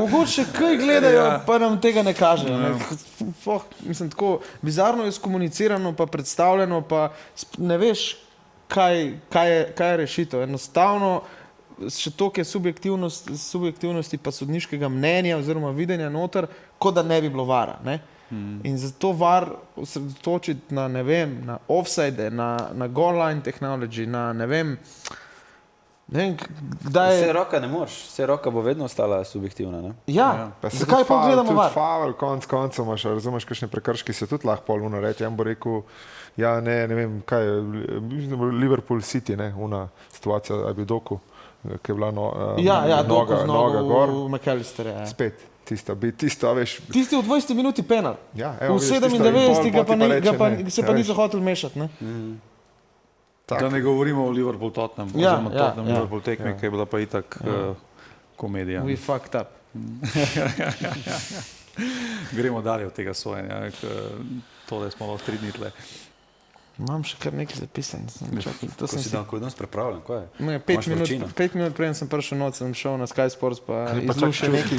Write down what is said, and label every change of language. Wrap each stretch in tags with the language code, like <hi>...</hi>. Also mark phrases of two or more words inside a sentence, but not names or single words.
<sl>Mogoče kaj gledajo, pa nam tega ne kažejo. Mislim, tako bizarno je skomunicirano, pa predstavljeno, pa ne veš, kaj je rešitev. Enostavno, še toliko je subjektivnosti pa sodniškega mnenja oziroma videnja noter, kot da ne bi bilo vara. Ne? In zato VAR osredotočiti na, ne vem, na offside, na</sl> <en>goal line technology,</en> <sl>na ne vem, kdaj je... Vse roka ne moreš, vse roka bo vedno ostala subjektivna, ne? Ja, zakaj pa gledamo VAR? Tudi faul, koncev imaš, razumeš, kakšne prekrški se tudi lahko polno reče. Jan bo rekel, ja, ne vem, kaj je, Liverpool City, ne, una situacija, a bi doku, ki je bila noga gor. V McAllisterja, ja. Spet. Tisto, veš... Tisti v 20 minuti penal. Ja, v 97 ga se pa niso hoteli mešati, ne? Da ne govorimo o Liverpool Tottenham, oziroma Tottenham Liverpool tekmi, ki je bila pa itak komedija.</sl> <en>We fucked up.</en> <sl>Gremo dalje od tega sojenja, tole smo lahko 3 dni tle. Imam še kar nekaj zapisan. Ko si dan, ko je danes prepravljen, kaj je? 5 minut preden sem prišel noč, sem šel na Sky Sports pa izlušil nekaj</sl>